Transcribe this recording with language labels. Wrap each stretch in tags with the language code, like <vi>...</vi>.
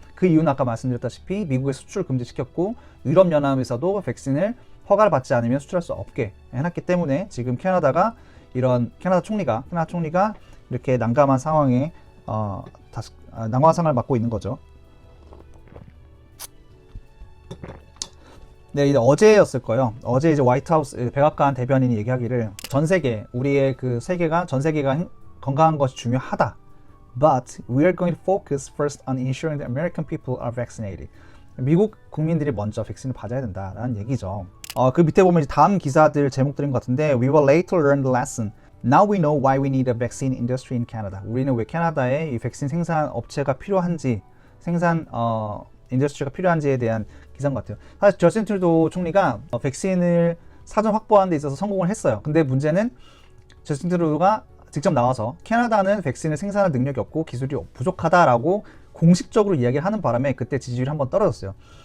<ko>그 이유는 아까 말씀드렸다시피 미국의 수출 금지시켰고 유럽연합에서도 백신을 허가를 받지 않으면 수출할 수 없게 해놨기 때문에 지금 캐나다 총리가 이렇게 난감한 상황에 난감한 상황을 맞고 있는 거죠. 네, 이제 어제였을 거예요. 어제 이제 화이트하우스 백악관 대변인이 얘기하기를 전 세계가 건강한 것이 중요하다.</ko> <en>But we are going to focus first on ensuring that American people are vaccinated.</en> <ko>미국 국민들이 먼저 백신을 맞아야 된다라는 얘기죠. 그 밑에 보면 이제 다음 기사들 제목들인 것 같은데</ko> <en>We will later learn the lesson. Now we know why we need a vaccine industry in Canada.</en> <ko>우리는 왜 캐나다에 이 백신 생산 업체가 필요한지, 생산 인더스트리가 필요한지에 대한 기사인 것 같아요. 사실 저스틴 트루도 총리가 백신을 사전 확보하는 데 있어서 성공을 했어요. 근데 문제는 저스틴 트루도가 직접 나와서 캐나다는 백신을 생산할 능력이 없고 기술이 부족하다라고 공식적으로 이야기를 하는 바람에 그때 지지율이 한번 떨어졌어요.</ko>